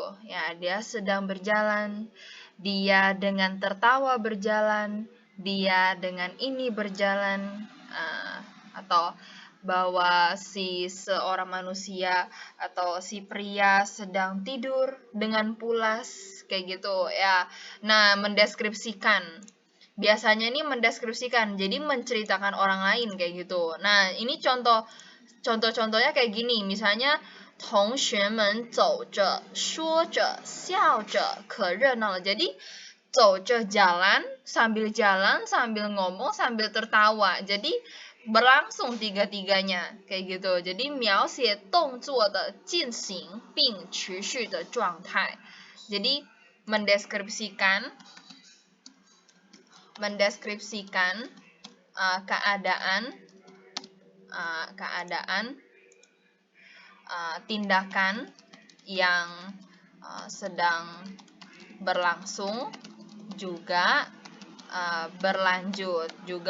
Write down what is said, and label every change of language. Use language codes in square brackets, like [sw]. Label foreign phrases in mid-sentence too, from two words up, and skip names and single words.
[id] Ya, dia sedang berjalan, dia dengan tertawa berjalan, dia dengan ini berjalan, atau bahwa si seorang manusia atau si pria sedang tidur dengan pulas, kayak gitu ya. Nah, mendeskripsikan. Biasanya ini mendeskripsikan, jadi menceritakan orang lain, kayak gitu. Nah, ini contoh-contohnya kayak gini, misalnya [zh] 同学们走着说着笑着可热闹了. [id] Jadi 走着 jalan sambil ngomong sambil tertawa, jadi berlangsung tiga-tiganya, kayak gitu. [zh] Jadi 描写动作的进行并持续的状态. [id] Jadi mendeskripsikan keadaan, tindakan yang sedang berlangsung juga berlanjut.